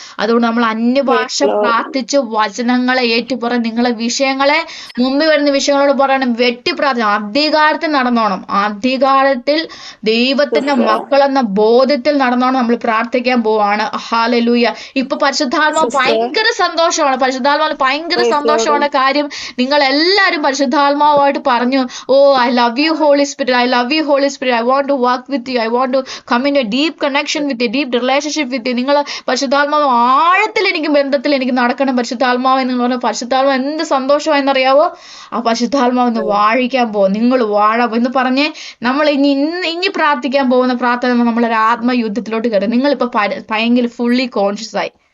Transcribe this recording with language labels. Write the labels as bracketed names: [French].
[Malayalam] അതുകൊണ്ട് നമ്മൾ അന്യഭാഷ പ്രാർത്ഥിച്ച് വചനങ്ങളെ ഏറ്റുപറഞ്ഞ് നിങ്ങളെ വിഷയങ്ങളെ മുമ്പിൽ വരുന്ന വിഷയങ്ങളോട് പറയണം, വെട്ടി പ്രാർത്ഥന. അധികാരത്തിൽ നടന്നോണം, അധികാരത്തിൽ ദൈവത്തിന്റെ മക്കളെന്ന ബോധ്യത്തിൽ നടന്നോണം നമ്മൾ പ്രാർത്ഥിക്കാൻ പോവാണ്. ഹല്ലേലൂയ. ഇപ്പൊ പരിശുദ്ധാത്മാവ് ഭയങ്കര സന്തോഷമാണ്. പരിശുദ്ധാത്മാവ് ഭയങ്കര സന്തോഷമാണ്. കാര്യം നിങ്ങൾ എല്ലാവരും പരിശുദ്ധാത്മാവുമായിട്ട് പറഞ്ഞു, [English] I love you Holy Spirit, I love you Holy Spirit, I want to work with you, I want to come in a deep connection with you, deep relationship with you. [Malayalam] നിങ്ങൾ പരിശുദ്ധാത്മാവ് ആഴത്തിൽ എനിക്ക് ബന്ധത്തിൽ എനിക്ക് നടക്കണം പരിശുദ്ധാത്മാവ് എന്ന് പറഞ്ഞാൽ പരിശുദ്ധാത്മാവ് എന്ത് സന്തോഷമായെന്നറിയാവോ? ആ പരിശുദ്ധാത്മാവ് ഒന്ന് വാഴിക്കാൻ പോകും. നിങ്ങൾ വാഴാം എന്ന് പറഞ്ഞ് നമ്മൾ ഇനി പ്രാർത്ഥിക്കാൻ പോകുന്ന പ്രാർത്ഥന നമ്മളൊരു ആത്മയുദ്ധത്തിലോട്ട് കയറി. നിങ്ങളിപ്പോ ഭയങ്കര ഫുള്ളി കോൺഷ്യസ് ആയി.